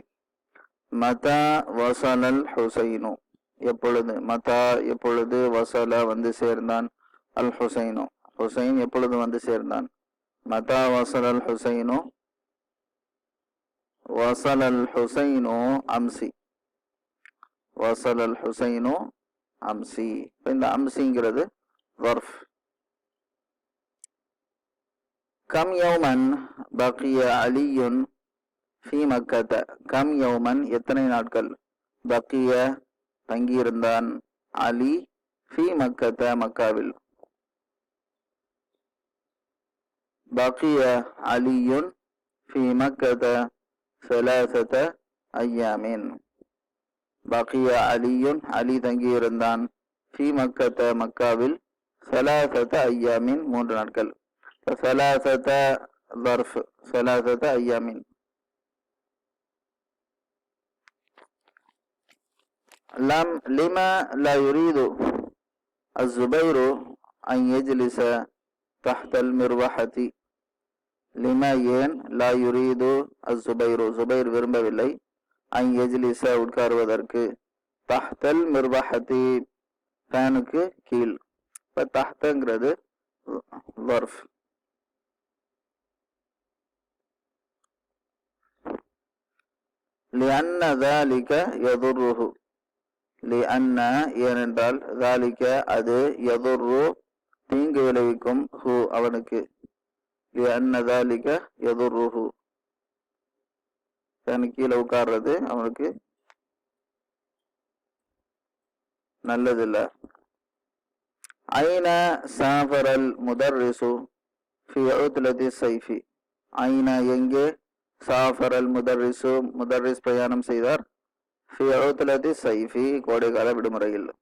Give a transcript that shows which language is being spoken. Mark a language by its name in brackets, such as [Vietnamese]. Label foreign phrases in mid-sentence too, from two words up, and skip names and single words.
[Tamil] மதா வசலல் ஹுசைனு, எப்பொழுது, மதா எப்பொழுது, வசல வந்து சேர்ந்தான், அல் ஹுசைனு ஹுசைன் எப்பொழுது வந்து சேர்ந்தான். [Arabic] متى وصل الحسين، وصل الحسين أمس، وصل الحسين أمس. [Tamil] இந்த அம்சிங்கிறது [Arabic] ظرف. كم يوما بقي علي في مكة. كم يوما [Tamil] எத்தனை நாட்கள், [Arabic] பக்கிய தங்கியிருந்தான், علي في مكة மக்காவில். بقي علي في مكة ثلاثة أيام. بقي علي, அலி தங்கியிருந்தான், في مكة மக்காவில், ثلاثة أيام 3 நாட்கள். ثلاثة ظرف، ثلاثة أيام. لما لا يريد الزبير أن يجلس تحت المروحة. لما ஏன், لا يريد الزبير زبير விரும்பவில்லை, أن يجلس உட்காருவதற்கு, تحت المروحة [Tamil] ஃபேனுக்கு கீழ். இப்போ தஹ்தங்கிறது ظرف. [Arabic] لأن ذلك يضره. [Tamil] لأن ஏனென்றால், ذلك அது, يضر தீங்கு விளைவிக்கும், ஹு அவனுக்கு. [Arabic] لأن ذلك يضره [Tamil] ஃபேனுக்கு கீழே உட்கார்றது அவனுக்கு நல்லதில்லை. [Arabic] أين سافر المدرس في عطلة الصيف. [Tamil] ஐன எங்கே, [Arabic] سافر المدرس [Tamil] முதர்ரிஸ் பிரயாணம் செய்தார், [Arabic] في عطلة الصيف [Tamil] கோடைகால விடுமுறையில்.